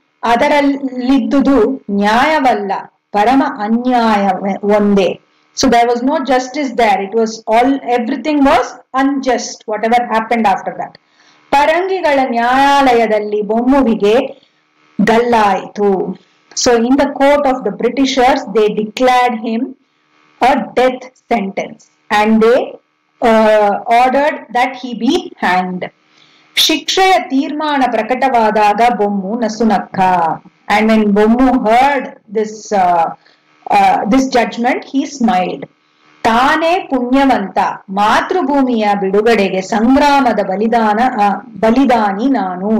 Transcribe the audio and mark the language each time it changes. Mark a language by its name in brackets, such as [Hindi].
[Kannada] ಅದರಲ್ಲಿದ್ದುದು ನ್ಯಾಯವಲ್ಲ, ಪರಮ ಅನ್ಯಾಯ ಒಂದೇ. [English] So there was no justice there. It was everything was unjust, whatever happened after that. [Kannada] ಪರಂಗಿಗಳ ನ್ಯಾಯಾಲಯದಲ್ಲಿ ಬೊಮ್ಮುವಿಗೆ ಗಲ್ಲಾಯಿತು. [English] So in the court of the Britishers they declared him a death sentence and they ordered that he be hanged. [Kannada] ಶಿಕ್ಷೆಯ ತೀರ್ಮಾನ ಪ್ರಕಟವಾದಾಗ Bommu ನಸುನಕ್ಕ. [English] And when Bommu heard this judgment, he smiled. [Kannada] ತಾನೇ ಪುಣ್ಯವಂತ, ಮಾತೃಭೂಮಿಯ ಬಿಡುಗಡೆಗೆ ಸಂಗ್ರಾಮದ ಬಲಿದಾನಿ ನಾನು.